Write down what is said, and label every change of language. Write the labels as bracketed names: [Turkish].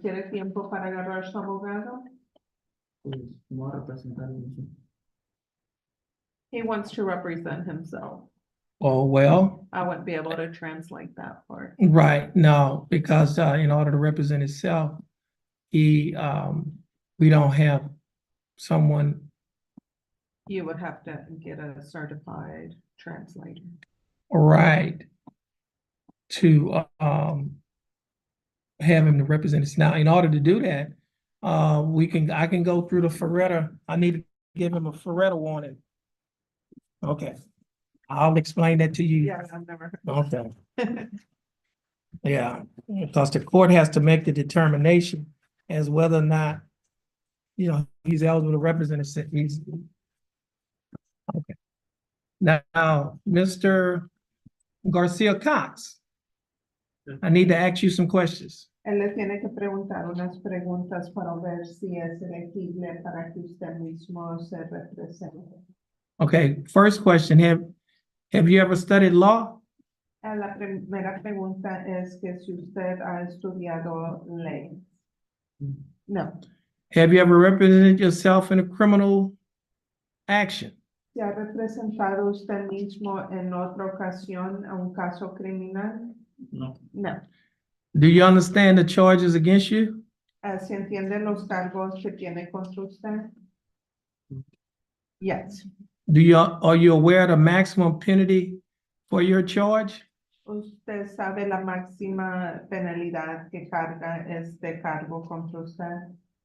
[Spanish] ¿Quiere tiempo para agarrar su abogado? Pues, no va a representar eso. [English] He wants to represent himself. Oh, well, I wouldn't be able to translate that part. right, no, because in order to represent himself, we don't have someone, You would have to get a certified translator. right, to have him to represent us. Now, in order to do that, I can go through the Ferretta. I need to give him a Ferretta warning. Okay, I'll explain that to you. Yeah, I've never Okay, heard. yeah, because the court has to make the determination as whether or not, he's eligible to represent us. Okay. Now, Mr. Garcia Cox, I need to ask you some questions. [Spanish] Él le tiene que preguntar unas preguntas para ver si es elegible para que usted mismo se represente. [English] Okay, first question, have you ever studied law? [Spanish] La primera pregunta es que si usted ha estudiado ley. No. [English] Have you ever represented yourself in a criminal action? [Spanish] ¿Se ha representado usted mismo en otra ocasión a un caso criminal? No. [English] No. Do you understand the charges against you? [Spanish] ¿Se entienden los cargos que tiene contra usted? [English] Yes. Are you aware of the maximum penalty for your charge? [Spanish] ¿Usted sabe la máxima penalidad que carga este cargo contra usted?